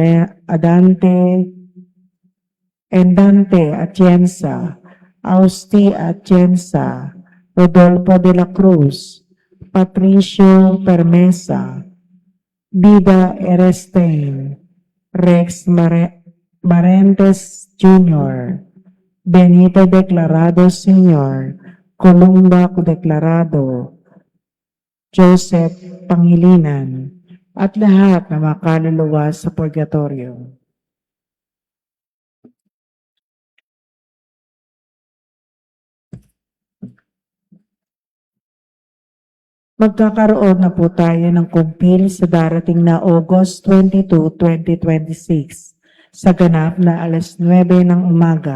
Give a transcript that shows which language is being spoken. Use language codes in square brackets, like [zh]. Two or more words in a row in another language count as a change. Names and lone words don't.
[tl] Dante Atienza, Austi Atienza, Rodolfo de la Cruz, Patricio Permesa, Vida Erestein, Marentes Jr., Benito Declarado Sr., Columba Declarado, Joseph Pangilinan, at lahat na makaluluwa sa purgatorio. Magkakaroon na po tayo ng kumpil sa darating na August 22, 2026 sa ganap na alas 9 ng umaga.